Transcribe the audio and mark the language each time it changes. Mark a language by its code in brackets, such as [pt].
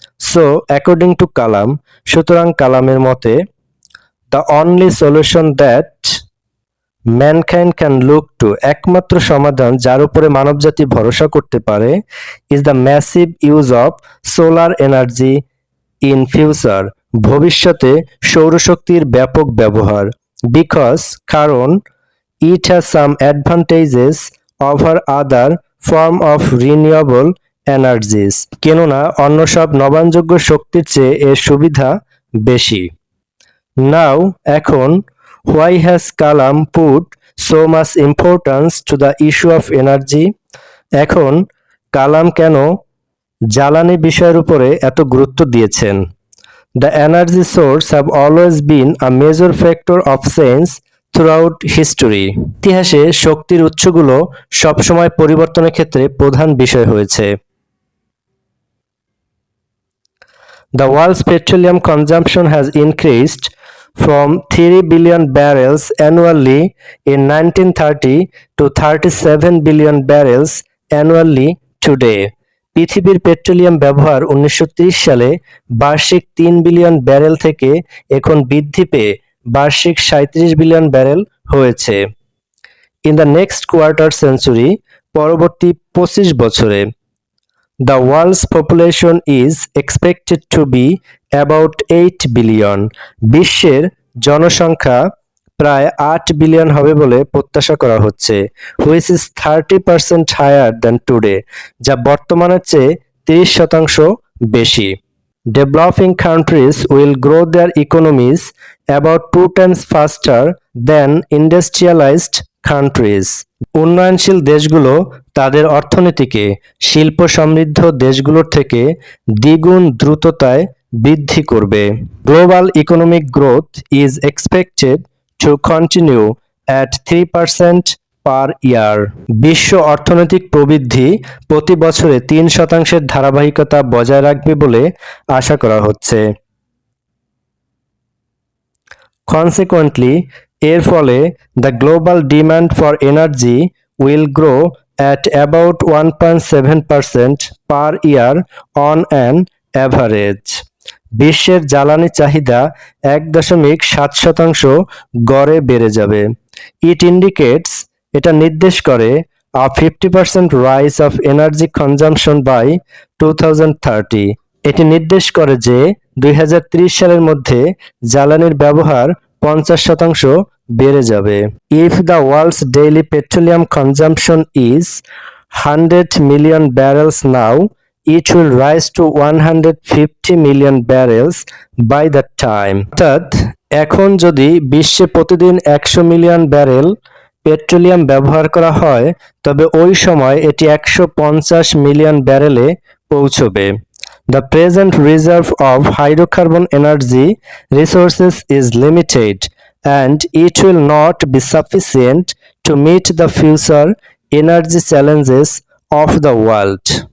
[en] so according to Kalam, [bn] সুতরাং কালামের মতে, [en] the only solution that mankind can look to, [bn] একমাত্র সমাধান যার উপরে মানবজাতি ভরসা করতে পারে, [en] is the massive use of solar energy in future, [bn] ভবিষ্যতে সৌরশক্তির ব্যাপক ব্যবহার। [en] because, [bn] কারণ [en] it has some advantages over other form of renewable energies, [bn] কেননা অন্য সব নবায়নযোগ্য শক্তির চেয়ে এর সুবিধা বেশি। [en] now, [bn] এখন, [en] why has Kalam put so much importance to the issue of energy? [bn] এখন কালাম কেন জ্বালানি বিষয়ের উপরে এত গুরুত্ব দিয়েছেন? [en] The energy source have always been a major factor of change throughout history. [bn] ইতিহাসে শক্তির উৎসগুলো সবসময় পরিবর্তনের ক্ষেত্রে প্রধান বিষয় হয়েছে। [en] The world's petroleum consumption has increased from 3 billion barrels annually in 1930 to 37 billion barrels annually today. [bn] পৃথিবীর পেট্রোলিয়াম ব্যবহার 1930 সালে বার্ষিক 3 বিলিয়ন ব্যারেল থেকে এখন বৃদ্ধি পেয়ে বার্ষিক 37 বিলিয়ন ব্যারেল হয়েছে। [en] in the next quarter century, [bn] পরবর্তী 25 বছরে, [en] the world's population is expected to be about 8 billion. [bn] বিশ্বের জনসংখ্যা প্রায় 8 বিলিয়ন হবে বলে প্রত্যাশা করা হচ্ছে, [en] which is 30% higher than today, [bn] যা বর্তমানের চেয়ে 30% বেশি। [en] Developing countries will grow their economies about 2 times faster than industrialized countries. [bn] উন্নয়নশীল দেশগুলো তাদের অর্থনীতিকে শিল্প সমৃদ্ধ দেশগুলোর থেকে দ্বিগুণ দ্রুততায় বৃদ্ধি করবে। [en] Global economic growth is expected to continue at 3% per year. [bn] বিশ্ব অর্থনৈতিক প্রবৃদ্ধি প্রতি বছরে 3% ধারাবাহিকতা বজায় রাখবে বলে আশা করা হচ্ছে। [en] Consequently, [bn] এর ফলে [en] the global demand for energy will grow at about 1.7% per year on an average. [bn] বিশ্বের জ্বালানি চাহিদা 1.7% গড়ে বেড়ে যাবে। [en] It indicates, [bn] এটা নির্দেশ করে, [en] a 50% rise of energy consumption by 2030. [bn] এটি নির্দেশ করে যে 2030 সালের মধ্যে জ্বালানির ব্যবহার 50% বেড়ে যাবে। [en] If the world's daily petroleum consumption is 100 million barrels now, it will rise to 150 million barrels by that time. [bn] অর্থাৎ এখন যদি বিশ্বে প্রতিদিন 100 মিলিয়ন ব্যারেল পেট্রোলিয়াম ব্যবহার করা হয় তবে ওই সময় এটি 150 মিলিয়ন ব্যারেলে পৌঁছবে। [en] The present reserve of hydrocarbon energy resources is limited and it will not be sufficient to meet the future energy challenges of the world.